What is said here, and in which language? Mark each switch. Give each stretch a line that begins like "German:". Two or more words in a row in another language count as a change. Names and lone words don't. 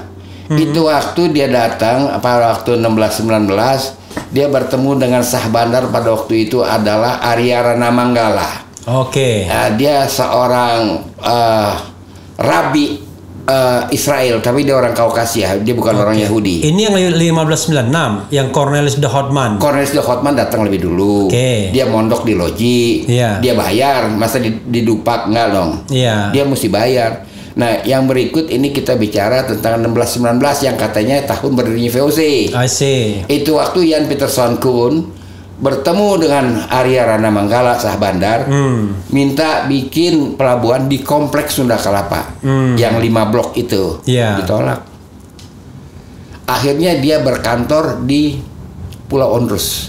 Indonesian: Itu waktu dia datang pada waktu 1619, dia bertemu dengan Sah Bandar pada waktu itu adalah Arya Rana Manggala. Dia seorang rabi Israel, tapi dia orang Kaukasia, dia bukan orang Yahudi. Ini yang 1596, yang Cornelis de Houtman. Cornelis de Houtman datang lebih dulu. Dia mondok di loji, dia bayar, masa di Dupak enggak dong? Dia mesti bayar. Nah, yang berikut ini kita bicara tentang 1619 yang katanya tahun berdirinya VOC.
English: I see.
Indonesian: Itu waktu Jan Pieterszoon Koen bertemu dengan Arya Rana Manggala Sah Bandar, minta bikin pelabuhan di kompleks Sunda Kelapa, yang 5 blok itu, ditolak. Akhirnya dia berkantor di Pulau Onrus.